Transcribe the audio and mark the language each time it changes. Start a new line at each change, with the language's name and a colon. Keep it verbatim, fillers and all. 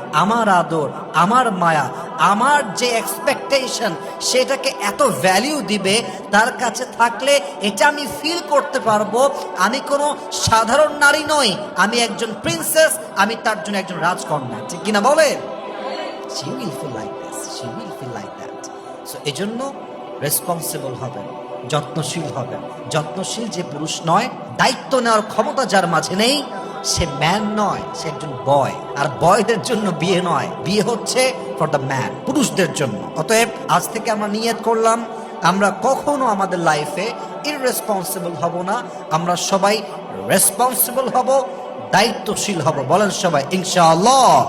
Bangla: আমার আদর, আমার মায়া, আমার যে এক্সপেকটেশন সেটাকে এত ভ্যালু দিবে, তার কাছে থাকলে এটা আমি ফিল করতে পারবো আমি কোনো সাধারণ নারী নই, আমি একজন প্রিন্সেস, আমি তার জন্য একজন রাজকন্যা, ঠিক কিনা বলে?
English: She will feel like this, she will feel like that.
Bangla: So, এজন্য রেসপন্সিবল হবেন, যত্নশীল হবেন। যত্নশীল যে পুরুষ নয়, দায়িত্ব নেওয়ার ক্ষমতা যার মাঝে নেই, সে ম্যান নয়, সে একজন বয়। আর বয়দের জন্য বিয়ে নয়, বিয়ে হচ্ছে
English: for the man,
Bangla: পুরুষদের জন্য। অতএব আজ থেকে আমরা নিয়ত করলাম আমরা কখনো আমাদের লাইফে ইররেসপন্সিবল হব না, আমরা সবাই রেসপন্সিবল হব, দায়িত্বশীল হব, বলেন সবাই ইনশাআল্লাহ।